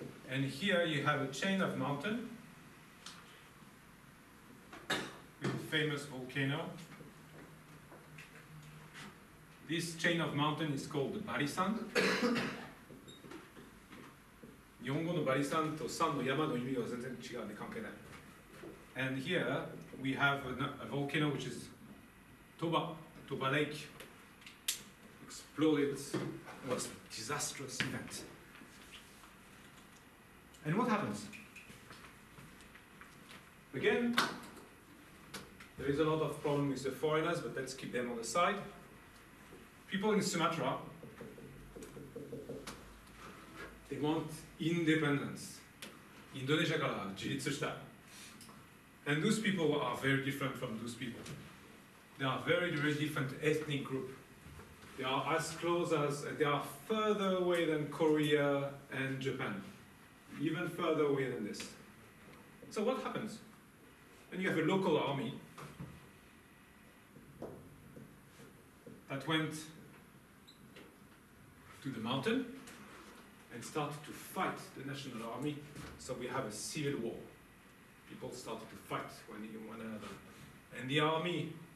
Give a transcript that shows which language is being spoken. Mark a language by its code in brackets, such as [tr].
[en] And here you have a chain of mountains with a famous volcano. This chain of mountains is called the Barisan. [ja] 日本語のバリ山と山の山の意味は全然違うんで関係ない。 [en] And here we have a volcano which is Toba Lake. Exploded. It was a disastrous event. And what happens? Again, there is a lot of problem with the foreigners, but let's keep them on the side. People in Sumatra, they want independence. [ja] Indonesia から自立したい. [en] And those people are very different from those people. They are very, very different ethnic group. They are as close as, they are further away than Korea and Japan. Even further away than this. So what happens? When you have a local army that went to the mountain and started to fight the national army, so we have a civil war. People started to fight one another. And the army